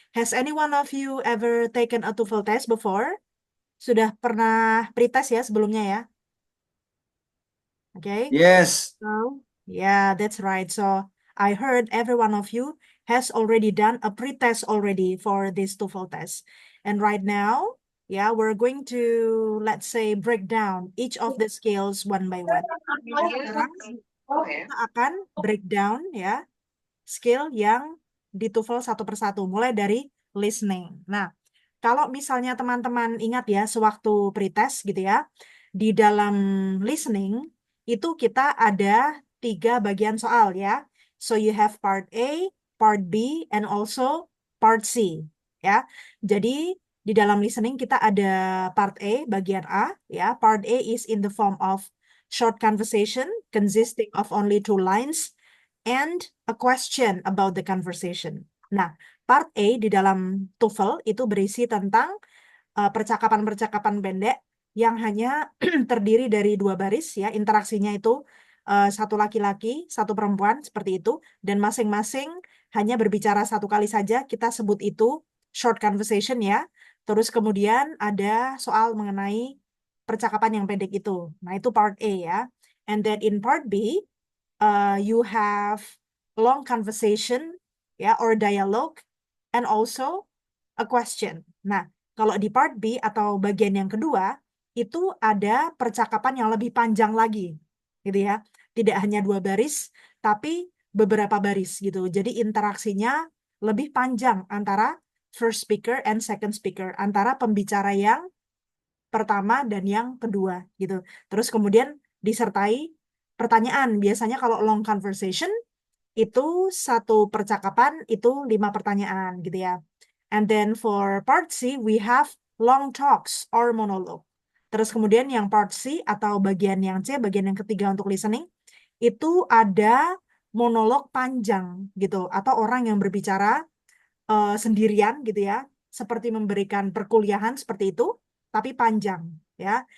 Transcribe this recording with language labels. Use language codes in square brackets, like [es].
[en] Has any one of you ever taken a TOEFL test before? [id] Sudah pernah pretest ya sebelumnya ya? Oke. [en] Yes. So, yeah, that's right. So, I heard every one of you has already done a pretest already for this TOEFL test. And right now, yeah, we're going to, let's say, break down each of the skills one by one. [id] Sekarang kita akan breakdown ya skill yang di TOEFL satu persatu, mulai dari listening. Nah, kalau misalnya teman-teman ingat ya, sewaktu pretest gitu ya, di dalam listening itu kita ada 3 bagian soal ya. [en] So you have part A, part B, and also part C [id] ya. Jadi di dalam listening kita ada part A, bagian A ya. [en] Part A is in the form of short conversation consisting of only 2 lines and a question about the conversation. [id] Nah, part A di dalam TOEFL itu berisi tentang percakapan-percakapan pendek yang hanya terdiri dari 2 baris ya, interaksinya itu satu laki-laki, satu perempuan seperti itu, dan masing-masing hanya berbicara 1 kali saja. Kita sebut itu short conversation ya. Terus kemudian ada soal mengenai percakapan yang pendek itu. Nah, itu part A ya. [en] And then in part B, you have long conversation [id] ya [en] or dialogue and also a question. [id] Nah, kalau di part B atau bagian yang kedua itu ada percakapan yang lebih panjang lagi, gitu ya. Tidak hanya 2 baris, tapi beberapa baris gitu. Jadi interaksinya lebih panjang antara [en] first speaker and second speaker, [id] antara pembicara yang pertama dan yang kedua gitu. Terus kemudian disertai pertanyaan. Biasanya kalau long conversation itu satu percakapan itu 5 pertanyaan gitu ya. [en] And then for part C we have long talks or monologue. [id] Terus kemudian yang part C atau bagian yang C, bagian yang ketiga untuk listening, itu ada monolog panjang gitu atau orang yang berbicara sendirian gitu ya, seperti memberikan perkuliahan seperti itu, tapi panjang ya.